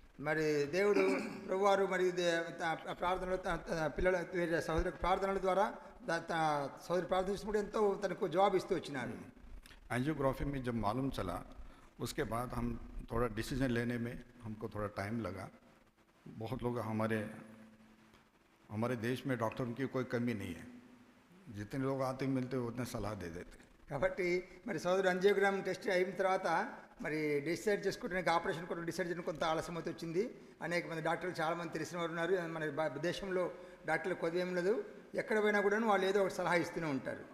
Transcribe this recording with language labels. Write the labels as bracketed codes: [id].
[te] మరి దేవుడు ప్రభువారు మరి ప్రార్థనలు పిల్లల సహోదరు ప్రార్థనల ద్వారా సహోదరు ప్రార్థించినప్పుడు ఎంతో తనకు జవాబు ఇస్తూ వచ్చినాడు. [hi] एंजियोग्राफी में जब मालूम चला उसके बाद हम थोड़ा डिसीजन लेने में हमको थोड़ा टाइम लगा. बहुत लोग हमारे देश में डॉक्टरों की कोई कमी नहीं है, जितने लोग आते मिलते उतने सलाह दे देते. [te] కాబట్టి మరి సోదరు యాంజియోగ్రామ్ టెస్ట్ అయిన తర్వాత మరి డిసైడ్ చేసుకోవడానికి, ఆపరేషన్ కూడా డిసైడ్ చేయడానికి కొంత ఆలస్యం అయితే వచ్చింది. అనేక మంది డాక్టర్లు చాలామంది తెలిసిన వారు ఉన్నారు. మన దేశంలో డాక్టర్లు కొద్ది ఏం లేదు, ఎక్కడ పోయినా కూడా వాళ్ళు ఏదో ఒక సలహా ఇస్తూనే ఉంటారు.